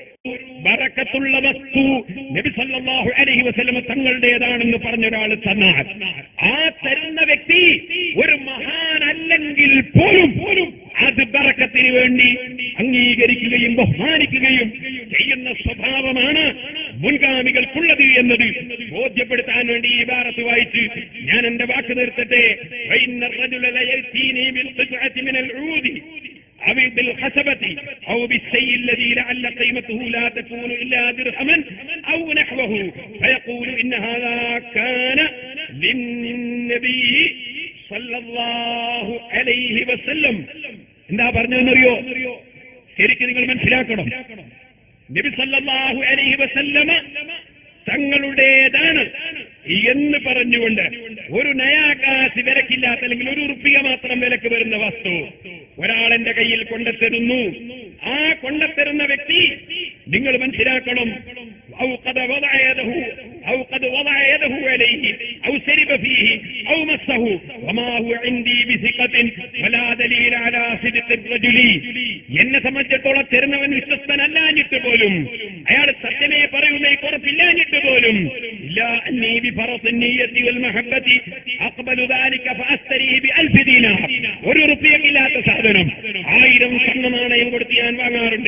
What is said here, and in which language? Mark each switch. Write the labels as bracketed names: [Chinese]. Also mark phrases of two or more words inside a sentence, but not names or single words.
[Malayalam] ബറക്കത്തുള്ള വസ്തു നബി [Arabic] صلى الله عليه وسلم [Malayalam] തങ്ങളുടേതാണെന്ന് പറഞ്ഞൊരാൾ തന്നാൽ ആ തരുന്ന വ്യക്തി ഒരു മഹാനല്ലെങ്കിൽ പോലും അത് ബറക്കത്തിന് വേണ്ടി അംഗീകരിക്കുകയും ബഹുമാനിക്കുകയും ചെയ്യുന്ന സ്വഭാവമാണ് മുൻഗാമികൾക്കുള്ളത് എന്നത് ബോധ്യപ്പെടുത്താൻ വേണ്ടി ഈ ഇബാറത്ത് വായിച്ച് ഞാൻ എന്റെ വാക്ക് നിർത്തട്ടെ. [Arabic] أو بالخشبة أو بالشيء الذي لعل قيمته لا تكون إلا درهما أو نحوه فيقول إن هذا كان للنبي صلى الله عليه وسلم. [Malayalam] എന്താ പറഞ്ഞതെന്നറിയോ? ശരിക്കും നിങ്ങൾ മനസ്സിലാക്കണം. നബി [Arabic] صلى الله عليه وسلم [Malayalam] തങ്ങളുടേതാണ് എന്ന് പറഞ്ഞുകൊണ്ട് ഒരു നയാകാശ് വിലക്കില്ലാത്ത അല്ലെങ്കിൽ ഒരു റുപ്പിക മാത്രം വിലക്ക് വരുന്ന വസ്തു ഒരാളെന്റെ കയ്യിൽ കൊണ്ടെത്തരുന്നു. ആ കൊണ്ടെത്തരുന്ന വ്യക്തി നിങ്ങൾ മനസ്സിലാക്കണം, [Arabic] أو قد وضع يده عليه أو شرب فيه أو مسه وما هو عندي بثقة ولا دليل على صدق الرجل. [Malayalam] എന്നെ സംബന്ധിച്ചിടത്തോളം തരുന്നവൻ വിശ്വസ്തനല്ലാഞ്ഞിട്ട് പോലും, അയാൾ സത്യമേ പറയുന്നേ കുറപ്പില്ലാഞ്ഞിട്ട് പോലും ഒരു റുപ്പിയക്കില്ലാത്ത സാധനം 1000 സ്വർണ്ണ നാണയം കൊടുത്ത് ഞാൻ വാങ്ങാറുണ്ട്.